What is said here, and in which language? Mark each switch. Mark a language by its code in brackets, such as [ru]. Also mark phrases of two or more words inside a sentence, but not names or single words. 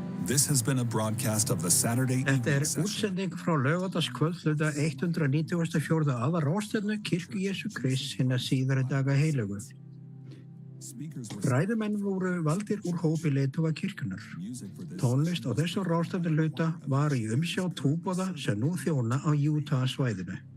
[en] This has been a broadcast of the Saturday [is] Þetta [en] evening session. [is] útsending frá laugardagskvöld hluta 194. aðalráðstefnu Kirkju Jesú Krists hinna síðari daga heilögu. Ræðumenn voru valdir úr hópi leiðtoga kirkjunnar. Tónlist á þessum ráðstefnu hluta var í umsjá trúboða sem nú þjóna á Utah svæðinu.